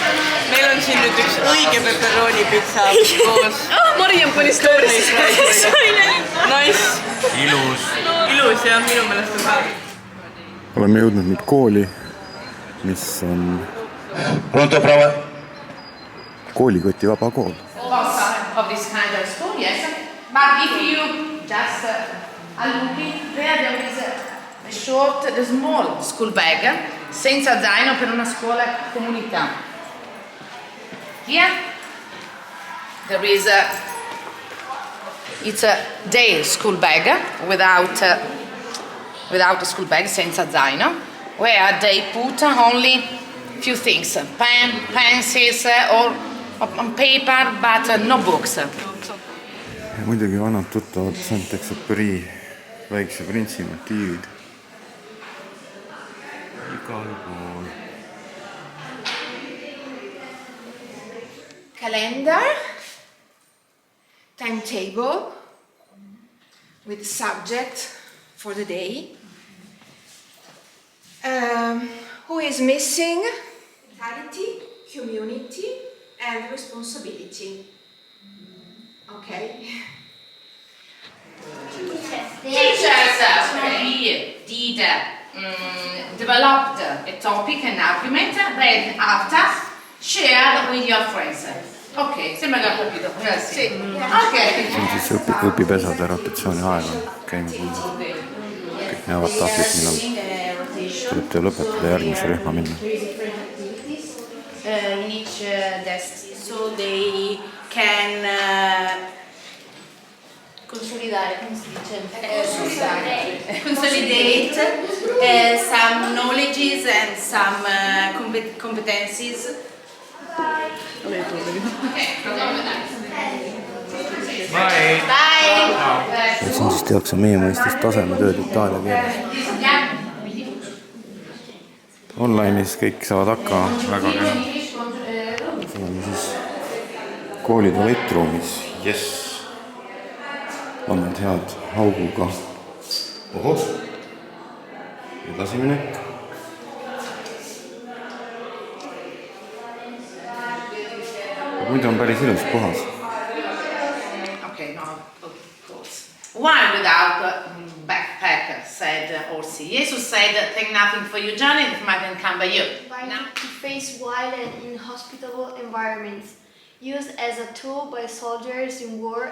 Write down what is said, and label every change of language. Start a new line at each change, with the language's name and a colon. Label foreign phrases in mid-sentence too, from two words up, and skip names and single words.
Estonian: Meil on siin nüüd üks õige pepperoni pitsa koos. Mariam pani story'sse. Nice. Ilus. Ilus jah, minu meelest on ka. Oleme jõudnud nüüd kooli, mis on koolikoti vaba kool.
English: Of this kind of school, yes. But if you just look there is a short, a small school bag
Italian: senza zaino per una scuola comunità.
English: Here there is it's a day school bag without a school bag
Italian: senza zaino,
English: where they put only few things, pen, pencils or on paper, but no books.
Estonian: Ja muidugi vanad tuttavad Saint-Exupéry Väikse printsi motiivid. Igal pool.
English: Calendar, timetable with subject for the day. Who is missing? Vitality, community, and responsibility. Okay. Teachers here did developed a topic, an argument, read after, share with your friends.
Italian: Ok, sembra che ho capito. Sì.
English: Ok.
Estonian: See on siis õpipesade rotatsiooni aeg on, käime kuulda. Kõik näevad tahvlit, millal tuleb töö lõpetada ja järgmise rühma minna.
English: In each desk, so they can consolidate some knowledges and some competencies. Bye!
Estonian: Ja siin siis tehakse meie mõistes tasemetööd itaalia keeles. Online'is kõik saavad hakkama väga kena. Oleme siis kooli tualettruumis. Yes! Annad head auguga. Ohoh! Edasi minek. Muidu on päris ilus puhas.
English: Okay, no, of course. One without a backpack, said Orsi. Jesus said, take nothing for your journey, if I can come by you. To face wild and inhospitable environments, used as a tool by soldiers in war.